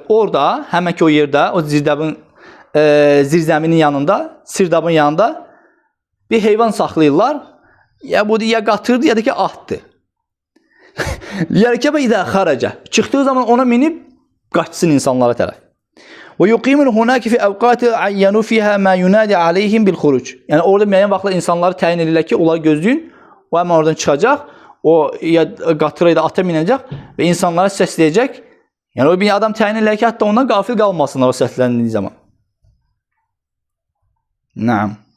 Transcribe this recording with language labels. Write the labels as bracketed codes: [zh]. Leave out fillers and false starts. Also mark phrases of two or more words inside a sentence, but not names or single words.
[az] Orada, həmin ki o yerdə, o zirzəminin yanında, sirdabın yanında bir heyvan saxlayırlar. Ya bu ya qatırdı, ya da ki atdı. [ar] يركبه إذا خرج. [az] Çıxdığı zaman ona minib qaçsın insanlara tərəf. [ar] ويقيمون هناك في أوقات عينوا فيها من ينادي عليهم بالخروج. [az] Yəni orada müəyyən vaxtlar insanları təyin edirlər ki, onları gözləyin. O həmin oradan çıxacaq. O ya qatıra ya da ata minəcək və insanlara səsləyəcək. Yəni o bir adam təyin edirlər ki, hətta ondan qafil qalmasınlar o səsləndiyi zaman. Naam.